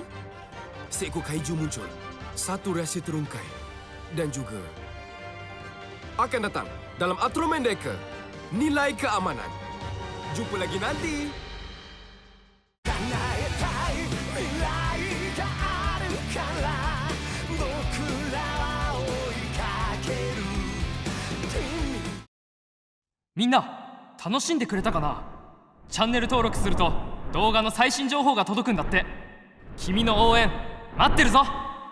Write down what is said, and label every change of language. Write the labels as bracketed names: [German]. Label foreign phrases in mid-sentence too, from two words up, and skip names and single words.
[Malay] Seekor kaiju muncul. Satu rahsia terungkai. Dan juga akan datang dalam Ultraman Decker, Nilai Keamanan. Jumpa lagi nanti. [Japanese] Minna, 楽しんでくれたかな。チャンネル登録すると動画の最新情報が届くんだって。君の応援待ってるぞ。